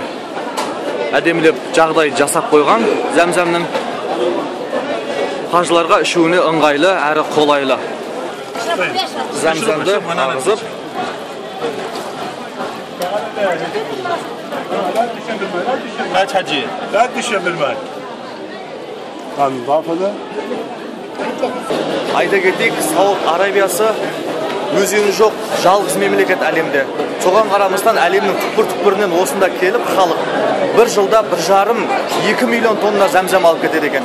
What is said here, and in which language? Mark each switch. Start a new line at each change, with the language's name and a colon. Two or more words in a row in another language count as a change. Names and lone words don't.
Kazakh: әдемілеп жағдай жасап қойған зәмзәмнің қажыларға ішуіне ыңғайлы әрі қолайлы. Зәмзәмді ағызып
Turkish: Kaç hacı? Ben düşebilmem.
Kazakh: Айта кетейік, Сауд Арабиясы өзені жоқ жалғыз мемлекет әлемде. Соған қарамастан әлемнің түкпір-түкпірінен осында келіп, халық бір жылда 1,5-2 миллион тонна зәмзәм алып кетеді екен.